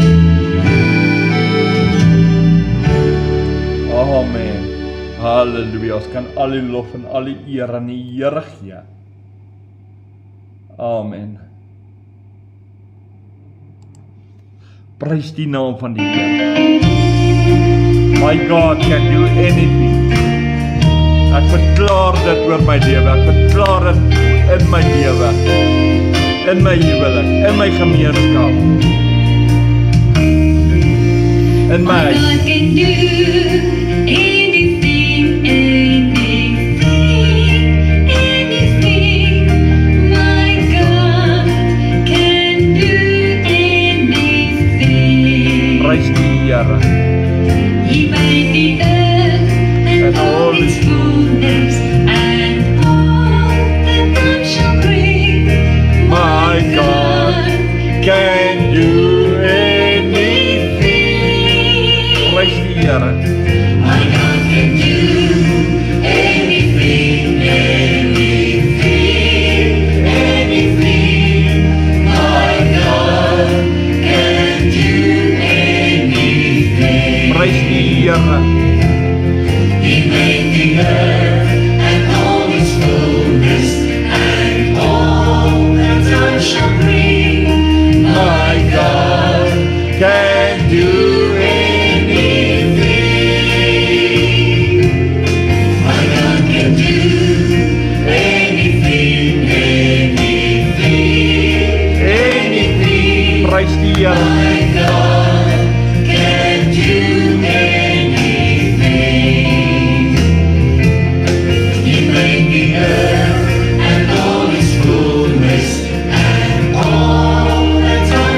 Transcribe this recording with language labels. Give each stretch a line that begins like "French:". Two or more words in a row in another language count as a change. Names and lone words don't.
Afrikaans: Amen. Halleluja. Ons kan al die lof en al die eer aan die Here gee. Amen. Prys die naam van die Here.
English: My God can do anything.
Afrikaans: Ek verklaar dit oor my lewe. Ek verklaar dit in my lewe. In my huwelik, in my gemeenskap. In my
English: God can do anything, anything. My God can do anything.
Afrikaans: prys die Here.
English: He made the earth and all its fullness, and all that man shall bring. My God can do anything.
Afrikaans: Prys die Here.
English: My God can do anything, anything. My God can do anything.
Afrikaans: Prys die Here.
English: He made the earth and all its fullness, and all that time shall bring. My God can do anything. My God can do anything, anything.
Afrikaans: prys die Here.
English: My God can do anything. He made the earth and all its fullness, and all that